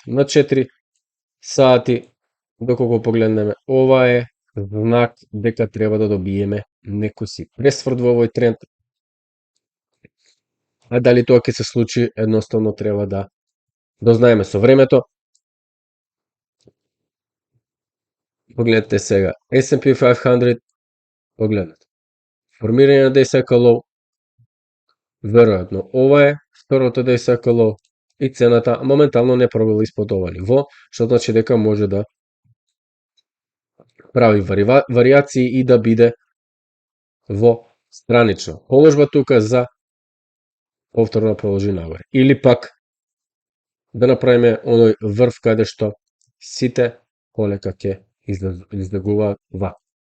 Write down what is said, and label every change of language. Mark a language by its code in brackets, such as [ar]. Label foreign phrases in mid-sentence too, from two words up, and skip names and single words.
[mk] Погледнете, на 4 сати, доколку погледнеме, ова е знак дека треба да добиеме некој си пресврт во овој тренд. А дали тоа ќе се случи, едноставно треба да дознаеме со времето. Погледнете сега, S&P 500, погледнете. Формирање на [en] day cycle low, [mk] веројатно ова е второто [en] day cycle low [mk] и цената моментално не пробила испод ова ниво, што значи дека може да прави варијации и да биде во странична положба тука за повторно продолжи нагоре. Или пак да направиме оној врв каде што сите полека ќе излегуваат вака.